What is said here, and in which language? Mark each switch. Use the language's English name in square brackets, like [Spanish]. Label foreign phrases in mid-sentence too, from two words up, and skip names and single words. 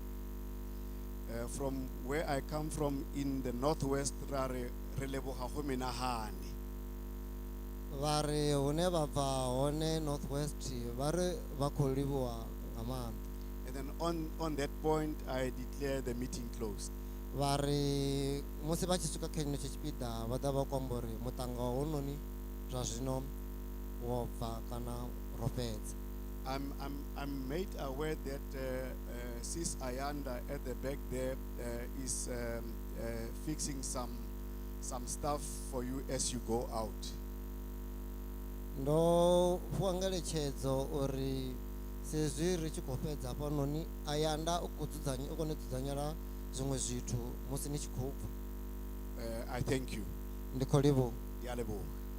[English] From where I come from in the northwest, [Tswana] re leboga go menagane. [Venda] Vha ri hune vha bva hone northwest vha ri vha khou livhuwa nga maanḓa. [English] And then on that point, I declare the meeting closed. [Venda] Vha ri musi vha tshi swika kha tshino tshipiḓa vha ḓa vha khou amba uri muṱanga wa hononi zwa zwino wo bva kana ro fhedza. [English] I'm made aware that Sis Ayanda at the back there is fixing some stuff for you as you go out. [Venda] Ndo fhiwa ngeletshedzo uri sezwi ri tshi khou fhedza hafhanoni Ayanda u kone u dzudzanyela zwiṅwe zwithu musi ni tshi khou bva. [English] I thank you. [Venda] Ndi khou livhuwa. [Tswana] Ndi a leboga.